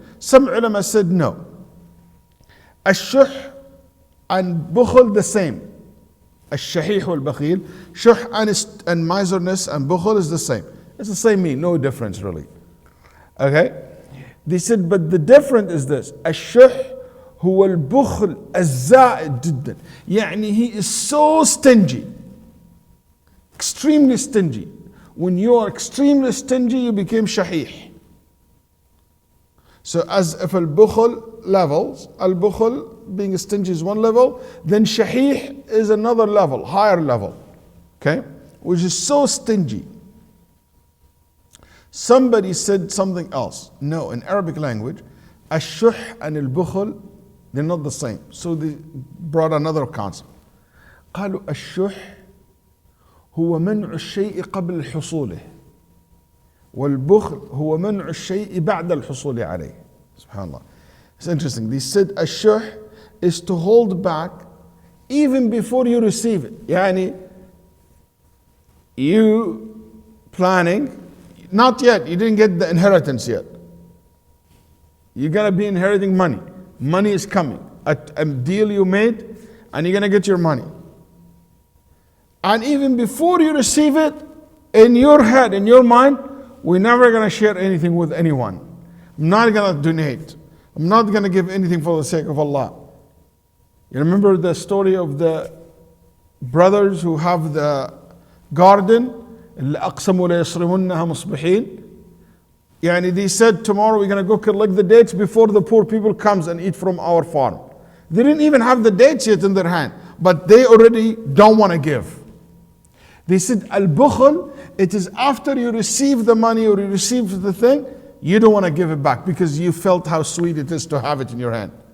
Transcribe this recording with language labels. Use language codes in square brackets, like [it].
[en] Some ulama said no. الشح and bukhul the same. [ar] الشحيح والبخيل. [en] Shuh and miserness and bukhul is the same. It's the same meaning, no difference really. Okay? They said, but the difference is this. [ar] الشح هو البخل الزائد جدا. [en] يعني he is so stingy. Extremely stingy. When you are extremely stingy, you became shahih. So as if al-bukhul levels, al-bukhul being stingy is one level, then shahih is another level, higher level. Okay? Which is so stingy. Somebody said something else. No, in Arabic language, ash-shuh and al-bukhul, they're not the same. So they brought another concept. [ar] قالوا الشح هو منع الشيء قبل حصوله والبخل هو منع الشيء بعد الحصول عليه. [en] Subhanallah. It's interesting. They said الشح is to hold back even before you receive it. يعني you planning, not yet, you didn't get the inheritance yet. You're going to be inheriting money. Money is coming. A deal you made and you're going to get your money. And even before you receive it, in your head, in your mind, we're never going to share anything with anyone. I'm not going to donate. I'm not going to give anything for the sake of Allah. You remember the story of the brothers who have the garden? [ar] اللي أقسموا ليصرمنها مصبحين. [en] يعني they said tomorrow we're going to go collect the dates before the poor people comes and eat from our farm. They didn't even have the dates yet in their hand, but they already don't want to give. They said al-bukhul, it is after you receive the money or you receive the thing, you don't want to give it back because you felt how sweet it is to have it in your hand.